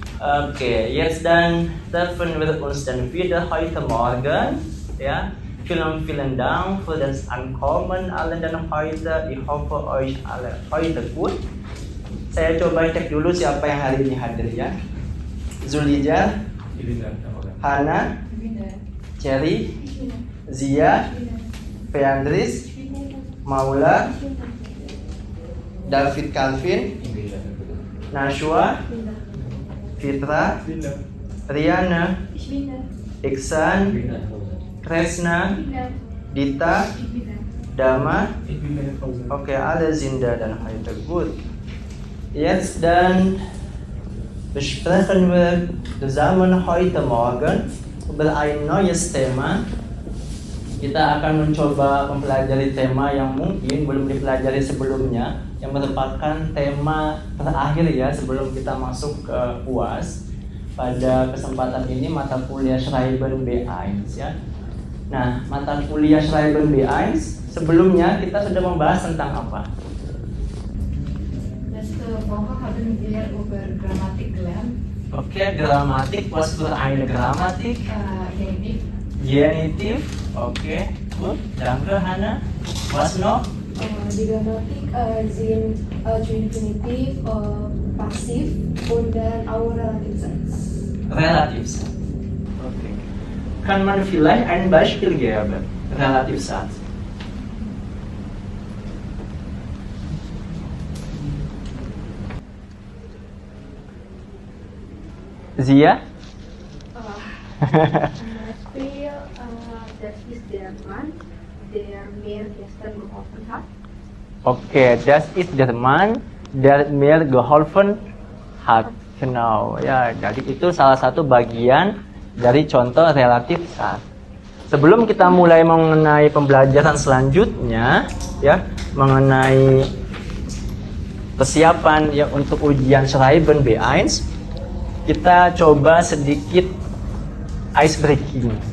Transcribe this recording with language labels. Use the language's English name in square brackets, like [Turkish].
[German] Okay, jetzt dann treffen wir uns dann wieder heute Morgen. Ja, vielen Dank für das Ankommen allen dann heute. Ich hoffe euch alle heute gut. [Indonesian] Saya coba cek dulu siapa yang hari ini hadir ya. Zulija, Hana, Cherry, Zia, Feandris, Maula, David Calvin, Nashwa, Fitra, Riana, Iksan, Kresna, Dita, Dama, oke, ada Zinda dan Haida. [English] Good. [German] Jetzt dann besprechen wir zusammen heute Morgen über ein neues Thema. [Indonesian] Kita akan mencoba mempelajari tema yang mungkin belum dipelajari sebelumnya, yang merupakan tema terakhir ya sebelum kita masuk ke UAS. Pada kesempatan ini mata kuliah Schreiben B1 ya. Nah, mata kuliah Schreiben B1 sebelumnya kita sudah membahas tentang apa? [German] Letzte Woche haben wir über Grammatik gelernt. Oke, Grammatik, was für eine Grammatik? Genitiv. Genitiv, oke, gut, danke Hana. Was noch? Die Grammatik sind zu Infinitiv, Passiv und dann auch Relativsatz. Relativsatz. Okay. Kann man vielleicht ein Beispiel geben? Relativsatz. Zia? Beispiel, das ist der Mann, der mir gestern geholfen hat. Okay, das ist der Mann, der mir geholfen hat. Genau, ya. [Indonesian] Jadi itu salah satu bagian dari contoh relatif sat. Sebelum kita mulai mengenai pembelajaran selanjutnya, ya, mengenai persiapan ya untuk ujian Schreiben B1, kita coba sedikit ice breaking.